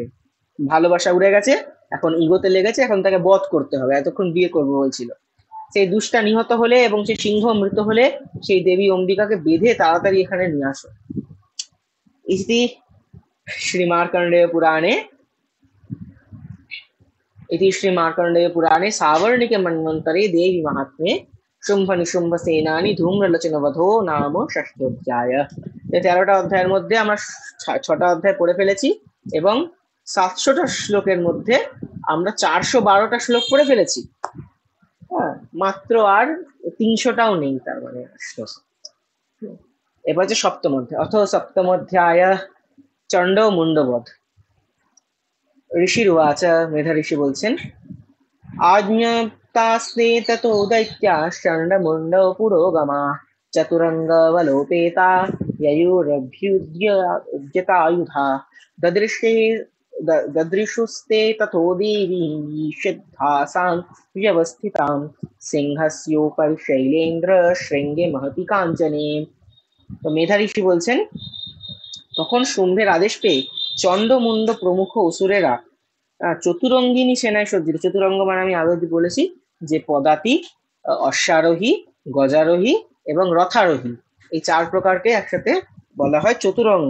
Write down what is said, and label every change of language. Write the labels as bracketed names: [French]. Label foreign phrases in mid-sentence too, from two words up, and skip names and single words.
[Bangla] ভালোবাসা উড়ে গেছে, এখন ইগোতে লেগেছে, এখন তাকে বধ করতে হবে, এতক্ষণ বিয়ে করবো বলছিল। সেই দুষ্টা নিহত হলে এবং সেই সিংহ মৃত হলে সেই দেবী অম্বিকাকে বেঁধে তাড়াতাড়ি এখানে নিয়ে আসো। [Sanskrit] ইতি শ্রীমার্কণ্ডেয় পুরাণে सावर्णिके मन्वन्तरे देवी महात्म्ये शुम्भ निशुम्भ सेनानी धूम्रलोचन वधो नाम ষষ্ঠোধ্যায়। [Bangla] 13টা অধ্যায়ের মধ্যে আমরা 6টা অধ্যায় পড়ে ফেলেছি এবং 700টা শ্লোকের মধ্যে আমরা 412টা শ্লোক পড়ে ফেলেছি। হ্যাঁ, মাত্র আর 300টাও নেই, তার মানে এবার যে সপ্তম অধ্যায়, [Sanskrit] অথ সপ্তম অধ্যায় চণ্ড মুন্ডবধ। [Bangla] ঋষির্বাচ, মেধা ঋষি বলছেন, [Sanskrit] आज्ञप्तास्ते ततो दैत्याः चण्डमुण्डौ पुरोगमा चतुरङ्गवलोपेता ययुरभ्युद्यतायुधा ददृशुस्ते ततो देवी सिद्धासां व्यवस्थितां सिंहस्योपरि शैलेन्द्र शृङ्गे महति काञ्चने। [Bangla] তো মেধা ঋষি বলছেন, তখন শুম্ভের আদেশ পেয়ে চণ্ড মুন্ড প্রমুখ অসুরেরা চতুরঙ্গিনী সেনায় সজ্জিত। চতুরঙ্গ মানে আমি আগে বলেছি যে পদাতি, অশ্বারোহী, গজারোহী এবং রথারোহী, এই 4 প্রকারকে একসাথে বলা হয় চতুরঙ্গ।